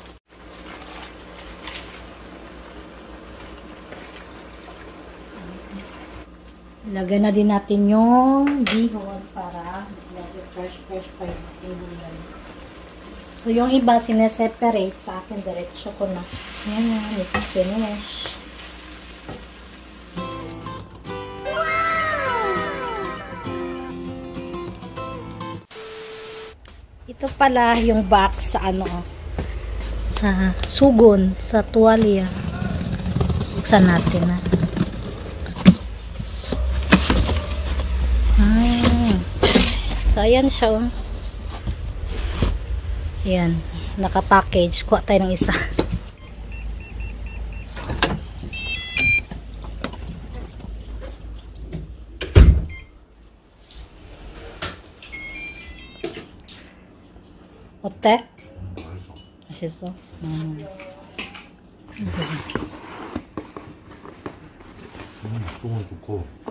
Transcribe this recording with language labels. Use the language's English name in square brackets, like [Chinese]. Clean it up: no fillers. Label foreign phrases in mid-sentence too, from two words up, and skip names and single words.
[Filipino] Ilagay na din natin yung bihon para fresh pa yung table. So, yung iba, sineseparate. Sa akin, diretso ko na. Ayan, [English] it's finished. [Filipino] Ito pala yung box sa ano, sa sugon, sa tuwalya. Buksan natin na. So, ayan siya, oh. Ayan, naka-package. Kuha tayo ng isa. [Korean] 어때? 맛있어? 똥은 좋고.